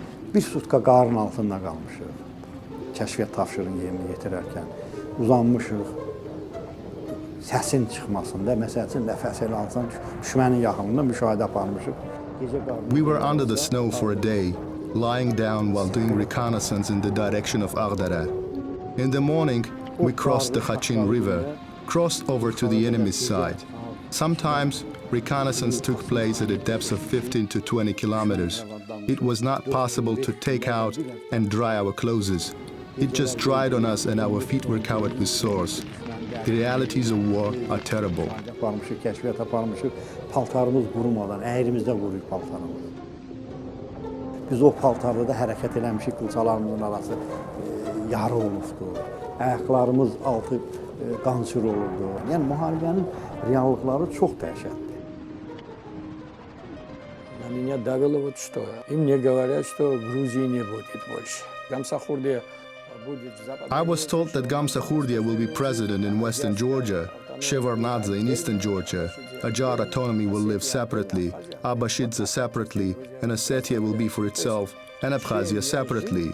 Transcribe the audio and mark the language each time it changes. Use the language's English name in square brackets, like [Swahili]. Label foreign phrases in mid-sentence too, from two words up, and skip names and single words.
[Azerbaijani] Bir sutka qarın altında qalmışıq. Kəşfiyyat tapşırığını yerinə yetirərkən uzanmışıq. Səsin çıxmasında, məsəl üçün nəfəs elə alsan, düşmənin yaxınlığında müşahidə aparmışıq. [English] We were under the snow for a day, lying down while doing reconnaissance in the direction of Agdara. In the morning, we crossed the Kachin River, crossed over to the enemy's side. Sometimes, reconnaissance took place at a depth of 15 to 20 kilometers. It was not possible to take out and dry our clothes. It just dried on us and our feet were covered with sores. The realities of war are terrible. [Azerbaijani] Aparmışıq, kəşfiyyat aparmışıq, paltarımız qurumadan, əyrimizdə quruyub paltarımız. Biz o paltarda da hərəkət eləmişik, qılçalarımızın arası yarı olubdu. Ayaqlarımız altı qançır olurdu. Yəni, müharibənin reallıqları çox dəhşətdir. [Russian] Меня давило вот что. И мне говорят, что Грузии не будет больше. Gamsakhurdia будет в западной... [English] I was told that Gamsakhurdia will be president in western Georgia, Shevardnadze in eastern Georgia, Ajar autonomy will live separately, Abashidze separately, and Ossetia will be for itself, and Abkhazia separately.